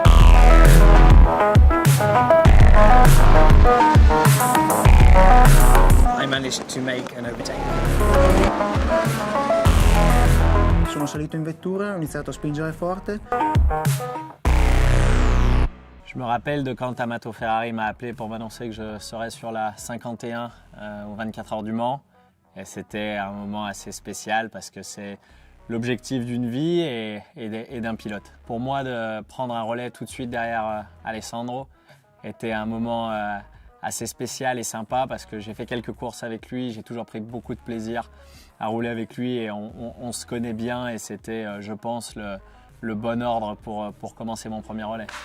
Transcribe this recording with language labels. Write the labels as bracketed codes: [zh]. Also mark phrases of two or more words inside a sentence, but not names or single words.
[en] I managed to make an overtake. [it] Sono salito in vettura e ho iniziato a spingere forte. [fr] Je me rappelle de quand Amato Ferrari m'a appelé pour m'annoncer que je serais sur la 51 aux 24 heures du Mans. Et c'était un moment assez spécial parce que c'est l'objectif d'une vie et d'un pilote. Pour moi, de prendre un relais tout de suite derrière Alessandro était un moment assez spécial et sympa parce que j'ai fait quelques courses avec lui, j'ai toujours pris beaucoup de plaisir à rouler avec lui et on se connaît bien et c'était, je pense, le bon ordre pour commencer mon premier relais.